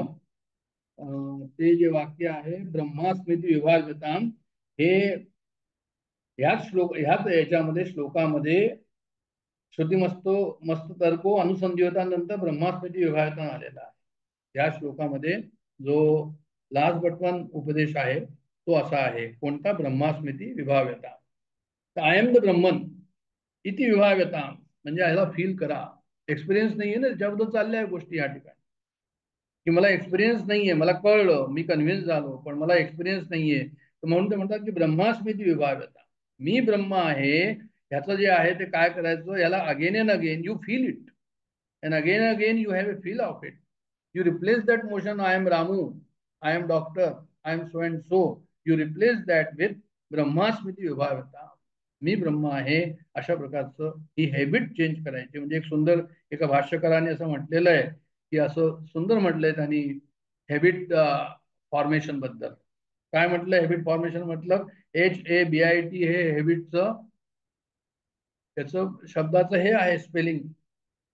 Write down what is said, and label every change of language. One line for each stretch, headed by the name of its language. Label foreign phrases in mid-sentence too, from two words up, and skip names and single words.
Marathi: ते जे वाक्य आहे
Sanskrit: ब्रह्मास्मिती विभाव्यता,
Marathi: हे ह्याच याच्यामध्ये श्लोकामध्ये
Sanskrit: श्रुतिमस्तो मस्त तर्को अनुसंधिवतानंतर ब्रह्मास्मिती विभाव्यता
Marathi: आलेला आहे. या श्लोकामध्ये जो
English: last but one
Marathi: उपदेश आहे तो असा आहे, कोणता?
Sanskrit: ब्रह्मास्मिती विभाव्यता.
English: I am the Brahman
Sanskrit: इति विभाव्यता,
Marathi: म्हणजे याला फील करा. एक्सपिरियन्स नाहीये ना त्याच्याबद्दल चालल्या गोष्टी या ठिकाणी की मला एक्सपिरियन्स नाहीये, मला कळलं, मी कन्व्हिन्स झालो, पण मला एक्सपिरियन्स नाहीये. तर म्हणून ते म्हणतात की
Sanskrit: ब्रह्मास्मिती विभाव्यता,
Marathi: मी ब्रह्म आहे, ह्याचं जे आहे ते काय करायचं, याला
English: again and again you feel it and again you have a feel of it. You replace that motion, I am Ramu, I am doctor, I am so and so. You replace that with
Sanskrit: ब्रह्मास्मिती विभाव्यता,
Marathi: मी ब्रह्म आहे, अशा प्रकारचं ही
English: habit change
Marathi: करायची. म्हणजे एक सुंदर एका भाष्यकाराने असं म्हटलेलं आहे की असं सुंदर म्हटलंय त्यांनी
English: habit formation
Marathi: बद्दल. काय म्हटलं
English: habit formation?
Marathi: म्हटलं HABIT हे हॅबिटचं त्याचं शब्दाचं हे आहे स्पेलिंग.